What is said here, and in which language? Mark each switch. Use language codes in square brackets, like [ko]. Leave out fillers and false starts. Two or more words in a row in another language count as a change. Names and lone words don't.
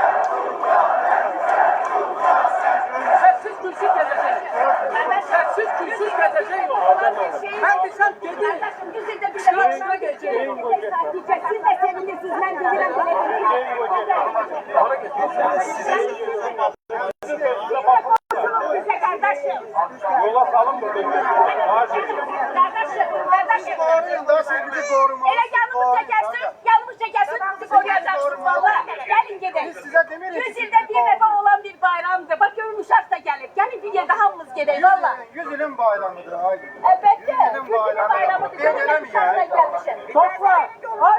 [az] Səssiz gülsüz gəzəcək. Səssiz gülsüz gəzəcək o. Mən desəm gedir. Yüz ildə bir [tr] Şurasına geçecek. Siz de sevinirsiniz. Ben bilirəm belə. Bize kardeşim. [az] Yola salın burada. [tr] Kardeşim. Koruyun da siz bizi korumalısınız. [az] Elə yanlış çəkərsin, bizi qoruyacaksınız valla. Gəlin gedək. [tr] Biz size demirik. [az] 100 ildə bir dəfə olan bir bayramdır. Bak görün uşaq da gəlib. Gəlin bir yerdə hamımız gedək valla. 100 ilin bayramıdır. Haydi. Əlbəttə. 100 ilin bayramıdır. Görün [tr] Gelelim [az] uşaqla ya. gəlmişəm. Topla. Haydi.